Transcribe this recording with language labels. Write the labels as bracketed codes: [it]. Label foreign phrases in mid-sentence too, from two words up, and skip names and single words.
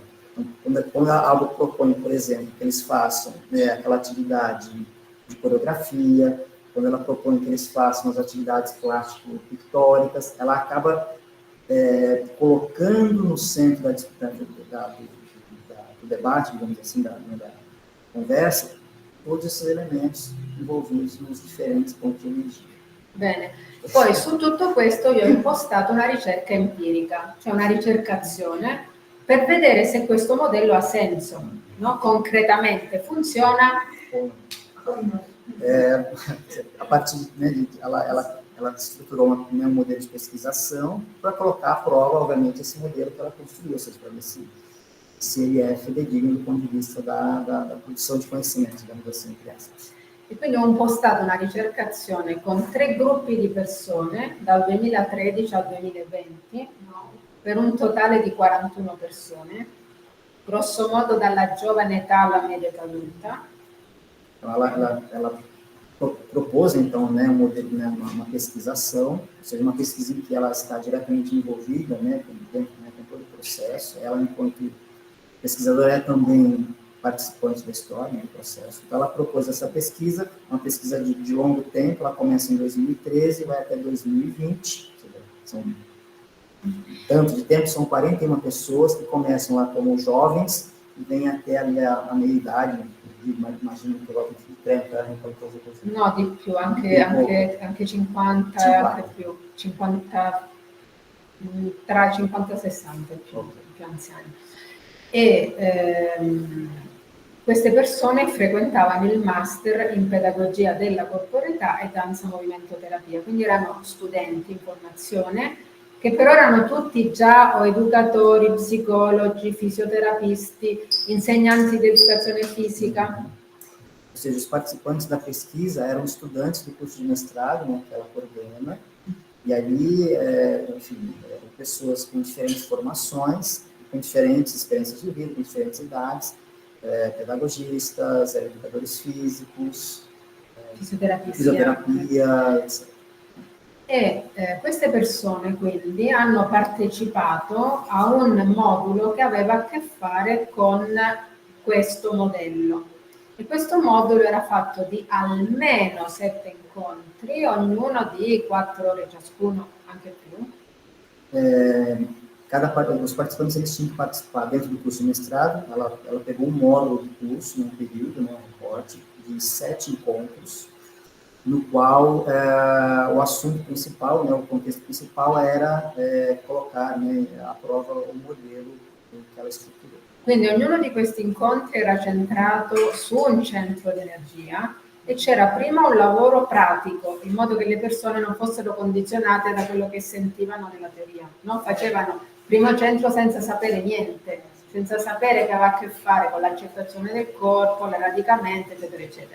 [pt] Então, quando algo propõe, por exemplo, que eles façam, né, aquela atividade de coreografia, quando ela propõe que eles façam as atividades plástico-pictóricas, ela acaba colocando no centro do debate, digamos assim, da conversa, todos esses elementos envolvidos nos [it] differenti ponti di energia. Bene, poi su tutto questo io ho impostato una ricerca empirica, cioè una ricercazione, per vedere se questo modello ha senso, no? Concretamente funziona. [pt] A partir, né, ela estruturou um modelo de pesquisação para colocar à prova, obviamente, esse modelo que ela construiu, ou seja, para ver se ele é fidedigno do ponto de vista da produção de conhecimento, digamos assim, entre aspas. [it] E quindi ho impostato una ricercazione con 3 gruppi di persone dal 2013 al 2020, no? Per un totale di 41 persone, grosso modo dalla giovane età alla media età adulta. [pt] Então, ela propôs, então, né, um modelo, né, uma pesquisação, ou seja, uma pesquisa em que ela está diretamente envolvida, né, com todo o processo. Ela, enquanto pesquisadora, é também participante da história, do processo. Então, ela propôs essa pesquisa, uma pesquisa de longo tempo, ela começa em 2013 e vai até 2020, são tanto de tempo, são 41 pessoas que começam lá como jovens e vêm até ali a meia-idade, [it] immagino probabilmente di 30 anni, qualcosa così. No, di più, anche 50, anche più, 50, tra 50 e 60 più anziani. E queste persone frequentavano il master in pedagogia della corporeità e danza movimento terapia, quindi erano studenti in formazione che però erano tutti già o educatori, psicologi, fisioterapisti, insegnanti di educazione fisica. [pt] Ou seja, os participantes da pesquisa eram estudantes do curso de mestrado, né, que ela coordena, e ali, enfim, eram pessoas com diferentes formações, com diferentes experiências de vida, com diferentes idades, pedagogistas, educadores físicos, fisioterapia, etc. [it] E queste persone quindi hanno partecipato a un modulo che aveva a che fare con questo modello. E questo modulo era fatto di almeno 7 incontri, ognuno di 4 ore ciascuno, anche più. [pt] Os participantes eles tinham que participar dentro do curso de mestrado. Ela pegou um módulo do curso, num período, né, um recorte de 7 encontros, no qual o assunto principal, né, o contexto principal era colocar, né, à prova o modelo que ela estruturou. [it] Quindi ognuno di questi incontri era centrato su un centro di energia, e c'era prima un lavoro pratico, in modo che le persone non fossero condizionate da quello che sentivano nella teoria, no? Facevano primo centro senza sapere niente, senza sapere che aveva a che fare con l'accettazione del corpo, l'eradicamento, eccetera, eccetera.